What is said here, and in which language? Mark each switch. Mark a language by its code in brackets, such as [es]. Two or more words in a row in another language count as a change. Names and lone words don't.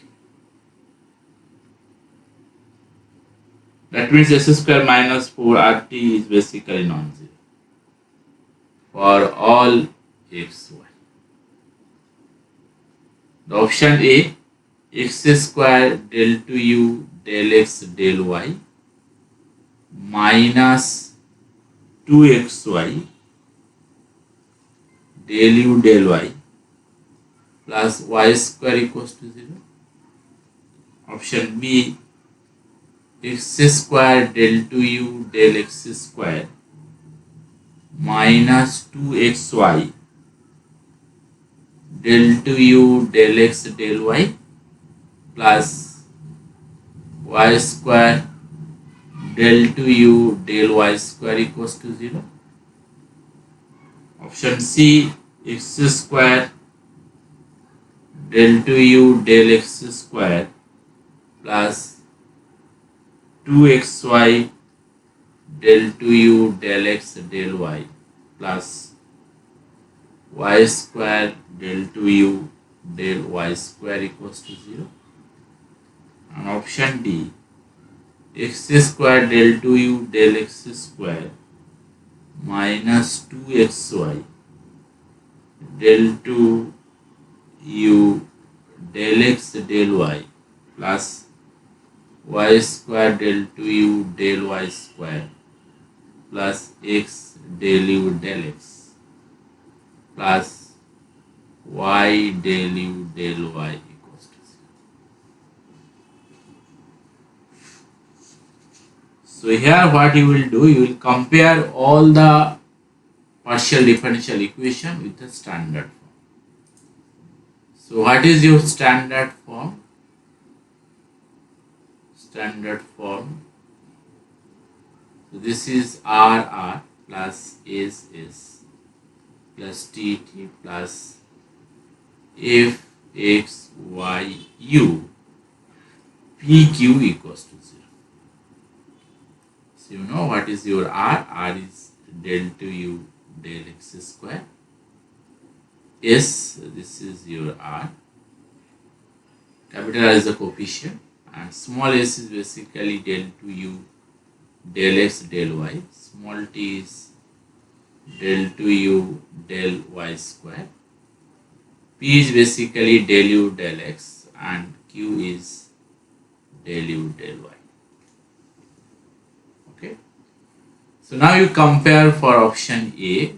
[en] That means s square minus 4rt is basically non-zero for all x, y. The option A, x square del 2u del x del y minus 2xy del u del y plus y square equals to 0. Option B, x square del 2u del x square minus 2xy del 2u del x del y plus y square del 2u del y square equals to 0. Option C, x square del 2u del x square plus 2xy del 2u del x del y plus y square del 2u del y square equals to 0. And option D, x square del 2u del x square minus 2xy del 2u del x del y plus y square del 2u del y square plus x del u del x plus y del u del y equals to 0. So here what you will do, you will compare all the partial differential equation with the standard form. So what is your standard form? Standard form. So this is RR plus SS plus TT plus FXYU PQ equals to 0. So you know what is your R? R is del 2U del x square. S, this is your R. Capital R is the coefficient and small s is basically del 2U del x del y. Small t is del 2U del y square. P is basically del u del x and Q is del u del y. Okay. So now you compare for option A.